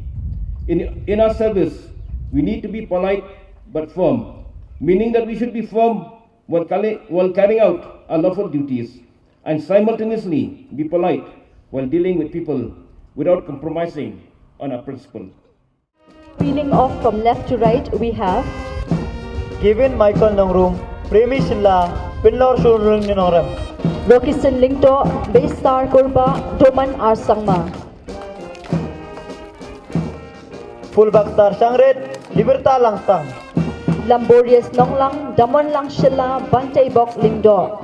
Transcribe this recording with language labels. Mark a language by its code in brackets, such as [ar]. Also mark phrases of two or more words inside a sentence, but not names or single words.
[en] In our service, we need to be polite but firm, meaning that we should be firm while carrying out our lawful duties, and simultaneously be polite while dealing with people without compromising on our principle. Reading off from left to right, we have Given Michael Nongrum, Premi Shilla, Pinlor Shurung Ninoram, Rokisan Lingto, Baystar Kurba, Doman Arsangma, Fulbakstar Shangret, Liberta Langstang, Lamborious Nonglang, Damon Lang Shilla, Bante Bok Lingdo,